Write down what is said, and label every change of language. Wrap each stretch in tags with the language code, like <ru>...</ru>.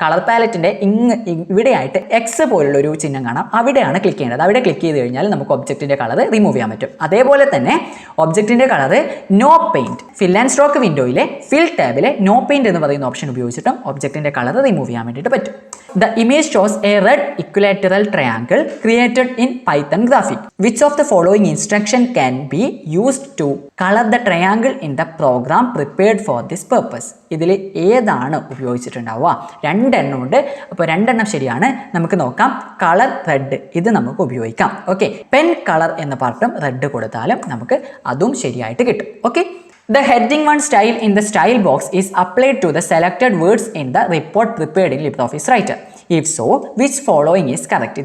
<ml>Colour പാലറ്റിന്റെ ഇവിടെയായിട്ട് X പോലുള്ള ഒരു ചിഹ്നം കാണാം, അവിടെയാണ് ക്ലിക്ക് ചെയ്യേണ്ടത്. അവിടെ ക്ലിക്ക് ചെയ്ത് കഴിഞ്ഞാൽ നമുക്ക് ഒബ്ജക്റ്റിന്റെ കളർ റിമൂവ് ചെയ്യാൻ പറ്റും. അതേപോലെ തന്നെ ഒബ്ജക്റ്റിന്റെ colour no paint, fill and stroke വിൻഡോയിലെ fill ടാബിലെ no paint എന്ന് പറയുന്ന ഓപ്ഷൻ ഉപയോഗിച്ചിട്ടും ഒബ്ജക്റ്റിന്റെ കളർ റിമൂവ് ചെയ്യാൻ വേണ്ടിയിട്ട് പറ്റും.</ml> <en>The image shows a red equilateral triangle created in Python graphic. Which of the following instruction can be used to color the triangle in the program prepared for this purpose?</en> <ml>ഇതിൽ ഏതാണ് ഉപയോഗിച്ചിട്ടുണ്ടാവുക? 2 എണ്ണം ഉണ്ട്, അപ്പോൾ 2 എണ്ണം ശരിയാണ്. നമുക്ക് നോക്കാം. കളർ റെഡ്, ഇത് നമുക്ക് ഉപയോഗിക്കാം. ഓക്കെ, പെൻ കളർ എന്ന പാർട്ടും റെഡ് കൊടുത്താലും നമുക്ക് അതും ശരിയായിട്ട് കിട്ടും.</ml> <en>Okay, the heading 1 style in the style box is applied to the selected words in the report prepared in LibreOffice Writer. If so, which following is correct?</en>